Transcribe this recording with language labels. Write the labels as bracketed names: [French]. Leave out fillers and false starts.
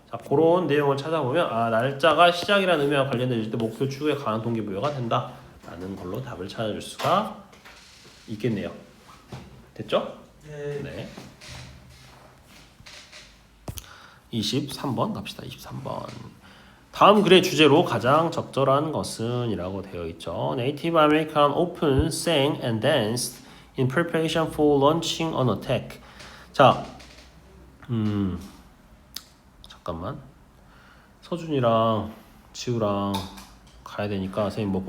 [Korean] 자 그런 내용을 찾아보면 날짜가 시작이라는 의미와 관련될 때 목표 추구에 강한 동기부여가 된다 라는 걸로 답을 찾아줄 수가 있겠네요. 됐죠? 네. 23번 갑시다. 23번. 다음 글의 주제로 가장 적절한 것은 이라고 되어 있죠. [English] Native American often sang and danced in preparation for launching an attack. [Korean] 자, 잠깐만. 서준이랑 지우랑 가야 되니까 선생님 뭐